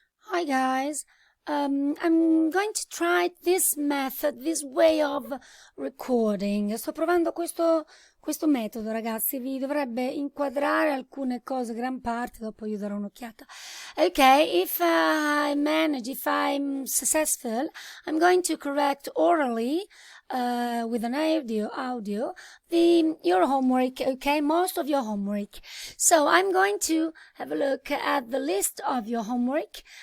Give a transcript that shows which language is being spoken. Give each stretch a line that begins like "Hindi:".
English: Hi guys, I'm going to try this method, this way of recording.
Italian: Sto provando questo metodo, ragazzi, vi dovrebbe inquadrare alcune cose, gran parte, dopo io darò un'occhiata.
English: Okay, if I'm successful, I'm going to correct orally with an audio your homework, okay, most of your homework. So I'm going to have a look at the list of your homework.